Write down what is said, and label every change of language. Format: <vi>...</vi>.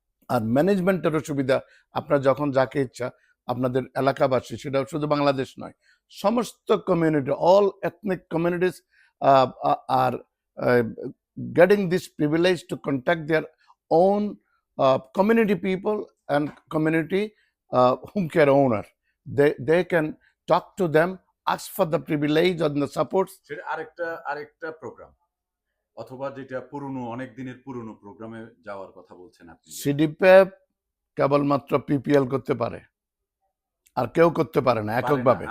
<bn>আর ম্যানেজমেন্টেরও সুবিধা, আপনার যখন যাকে ইচ্ছা আপনাদের এলাকাবাসী, সেটা শুধু বাংলাদেশ নয়, সমস্ত community,</bn> <en>All ethnic communities are getting this privilege to contact their own community people and community home care owner. They can talk to them, ask for the privilege or the support.</en> <bn>সেটা আরেকটা programme, অথবা যেটা পুরনো, অনেক দিনের পুরনো প্রোগ্রামে যাওয়ার কথা বলছেন আপনি। সিডিপ্যাপ কেবলমাত্র পিপিএল করতে পারে, আর কেউ করতে পারে না এককভাবে।</bn>